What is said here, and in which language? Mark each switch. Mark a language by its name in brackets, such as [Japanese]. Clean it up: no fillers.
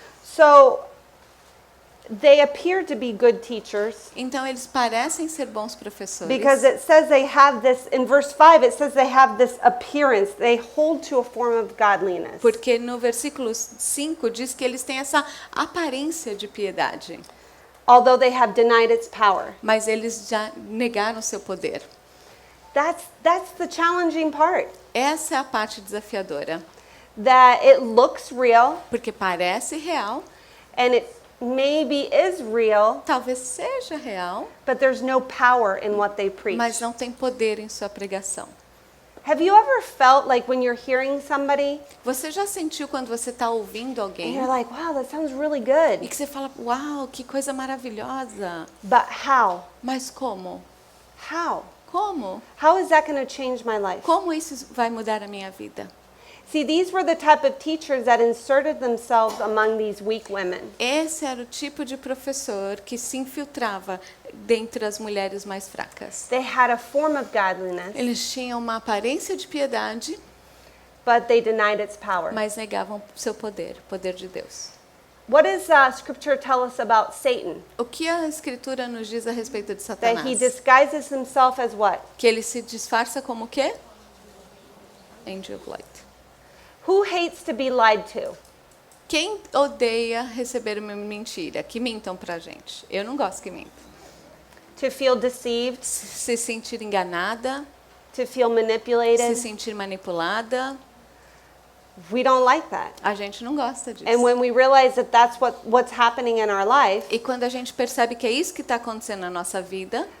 [English] So they appear to be good teachers [Portuguese] Então, eles parecem ser bons professores. [English] because it says they have this, in verse 5, it says they have this appearance. They hold to a form of godliness. [Portuguese] Porque no versículo 5 diz que eles têm essa aparência de piedade, [English] Although they have denied its power. [Portuguese] mas eles já negaram seu poder. [English] That's the challenging part. [Portuguese] Essa é a parte desafiadora, [English] That it looks real [Portuguese] porque parece real, [English] and it maybe is real, [Portuguese] talvez seja real, [English] but there's no power in what they preach. [Portuguese] mas não tem poder em sua pregação. [English] Have you ever felt like when you're hearing somebody [Portuguese] Você já sentiu quando você está ouvindo [English] and [Portuguese] alguém [English] you're like, wow, that sounds really [Portuguese] e [English] good, [Portuguese] que você fala, uau, que coisa maravilhosa, [English] but how? [Portuguese] mas como? [English] How? [Portuguese] Como? [English] How is that going to change my life? [Portuguese] Como isso vai mudar a minha vida? [English] See, these were the type of teachers that inserted themselves among these weak women. [Portuguese] Esse era o tipo de professor que se infiltrava dentre as mulheres mais fracas. [English] They had a form of godliness, [Portuguese] Eles tinham uma aparência de piedade, [English] but they denied its power. [Portuguese] mas negavam seu poder, o poder de Deus. [English] What does Scripture tell us about Satan? [Portuguese] O que a Escritura nos diz a respeito de [English] That he [Portuguese] Satanás? [English] disguises himself as what? [Portuguese] Que ele se disfarça como o quê? [English] Angel of Light. Who hates to be lied to? [Portuguese] Quem odeia receber uma mentira? Que mintam pra gente. Eu não gosto que mintam. [English] To feel deceived? [Portuguese] Se sentir enganada, [English] To feel [Portuguese] se [English] manipulated? [Portuguese] sentir manipulada, [English] We don't like that. [Portuguese] a gente não gosta disso. [English] And when we realize that that's what's happening in our life, [Portuguese] E quando a gente percebe que é isso que está acontecendo na nossa vida,